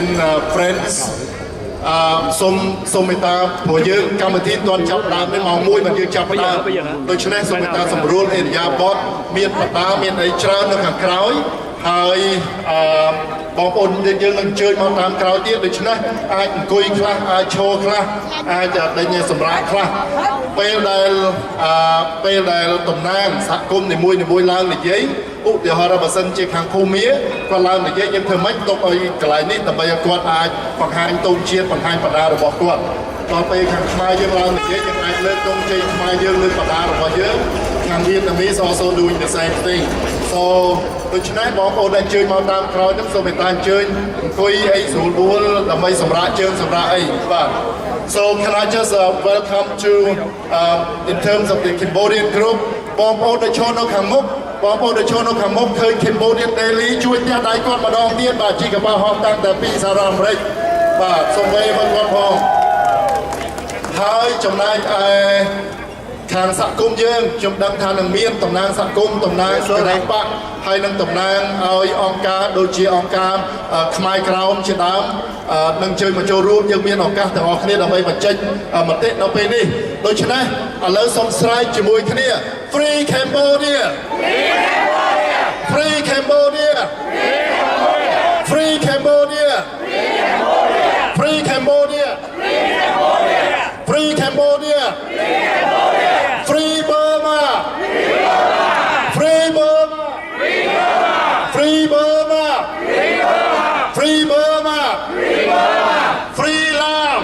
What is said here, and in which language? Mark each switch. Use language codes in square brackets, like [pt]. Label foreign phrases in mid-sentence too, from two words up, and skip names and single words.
[km] friends សូមមេត្តាព្រោះយើងកម្មវិធីទាន់ចាប់ដើមនេះម៉ោង 1 បានយើងចាប់ដើមដូច្នេះសូមមេត្តាសម្រួលអេរិយាបថមានបតាមានអីច្រើននៅខាងក្រោយហើយបងប្អូនយើងនឹងអញ្ជើញមកតាមក្រោយទៀតដូច្នេះអាចអង្គុយខ្លះអាចឈរខ្លះអាចដេញសម្រាប់ខ្លះពេលដែលតំណាងសហគមន៍នីមួយឡើង និយាយឧទាហរណ៍បើសិនជាខាងភូមិគាត់ឡើងនិយាយយើងធ្វើម៉េចទុកឲ្យកន្លែងនេះដើម្បីឲ្យគាត់អាចបង្ហាញទង់ជាតិបង្ហាញបដារបស់គាត់ដល់ពេលខាងខ្មែរយើងឡើងនិយាយយើងអាចលើកទង់ជាតិខ្មែរយើងលើកបដារបស់យើងខាង [en] Vietnamese also doing the same thing so [km] ដូច្នេះបងប្អូនដែលអញ្ជើញមកតាមក្រោយហ្នឹងសូមមេត្តាអញ្ជើញអង្គុយអីស្រួលបួលដើម្បីសម្រាប់ជើងសម្រាប់អីបាទ [en] So can I just welcome to in terms of the Cambodian group [km] បងប្អូនដែលឈរនៅខាងមុខបងប្អូនដែលឈរនៅខាងមុខឃើញ Cambodian Daily ជួយផ្ទះដៃគាត់ម្ដងទៀតបាទជីកបោះហោះតាំងតែពីសហរដ្ឋអាមេ រិកបាទសូមវេមកគាត់ផងហើយចំណែកឯខាងសហគមន៍យើងខ្ញុំដឹងថានឹងមានតំណាងសហ គមន៍តំណាងគណៈបកហើយនឹងតំណាងឲ្យអង្គការដូចជាអង្គការខ្មែរក្រោមជាដើមនឹងជួយមកចូលរួមយើងមានឱកាសទាំងអស់គ្នាដើម្បីបញ្ចេញមតិនៅពេលនេះដូច្នេះឥឡូវសូមស្រែកជាមួយគ្នា [en] Free Cambodia Free Cambodia Free Cambodia Free Cambodia Free Cambodia Free Burma Free Burma Free Burma Free Burma Free Burma Free Laos